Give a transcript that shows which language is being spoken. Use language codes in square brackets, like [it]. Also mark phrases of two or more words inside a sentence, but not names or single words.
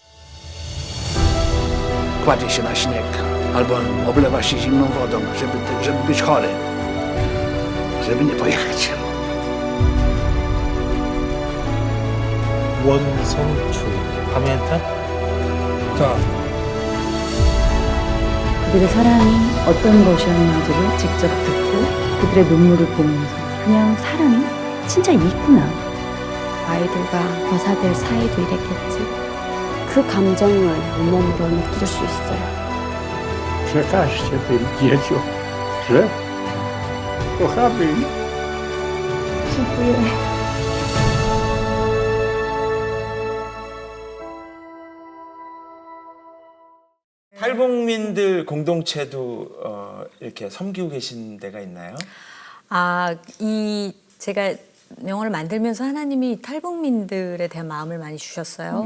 [pl] Kładzie się na śnieg albo oblewa się zimną wodą, żeby być chory, żeby nie pojechać. 원성추 pamięta? Tak. [ko] 그들의 사랑이 어떤 것이었는지를 직접 듣고 그들의 눈물을 보면서 그냥 사람이 진짜 있구나. 아이들과 거사들 사이도 이랬겠지. 그 감정을 온몸으로 느낄 수 있어요. [pl] Przekażcie tym dzieciom, że kochamy ich. dziękuję. [ko] 탈북민들 공동체도 이렇게 섬기고 계신 데가 있나요? 제가 영화를 만들면서 하나님이 탈북민들에 대한 마음을 많이 주셨어요.